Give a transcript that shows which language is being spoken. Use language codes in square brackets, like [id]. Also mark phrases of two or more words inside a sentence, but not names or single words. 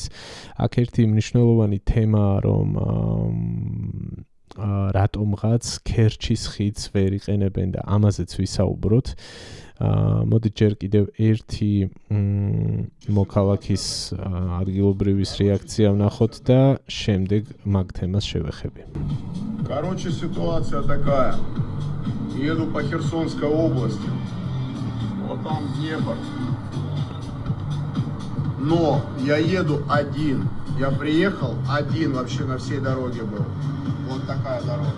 [ka] აქ ერთი მნიშვნელოვანი თემაა, რომ რატომღაც ქერჩის ხიდს ვერ იყენებენ და ამაზეც ვისაუბროთ. მოდით ჯერ კიდევ ერთი მოქალაქის ადგილობრივის რეაქცია ვნახოთ და შემდეგ მაგ თემას შევეხები. [ru] Короче, ситуация такая. Еду по Херсонской области. Вот там Днепр. Но я еду один. Я приехал один вообще на всей дороге был. Вот такая дорога.